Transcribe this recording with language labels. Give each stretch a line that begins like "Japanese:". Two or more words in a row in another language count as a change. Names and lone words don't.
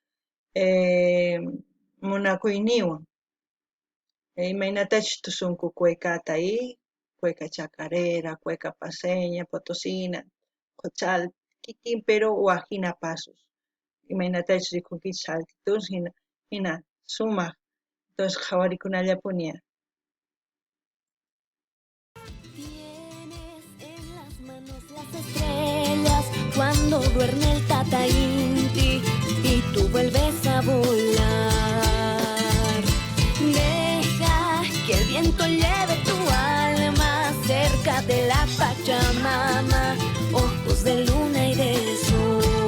Quechua: munakuyniwan imaynatachu tusunku cuecata ahí cueca chacarera, cueca paseña, potosina, qochal kikin pero wajina pasos imaynatachu rikunkichis saltitos hina sumaq entonces qhawarikunallapuni.
Spanish: Tienes en las manos las estrellas cuando duerme el Tata Inti y tú vuelves a volar. Deja que el viento lleve tu alma cerca de la Pachamama, ojos de luna y de sol.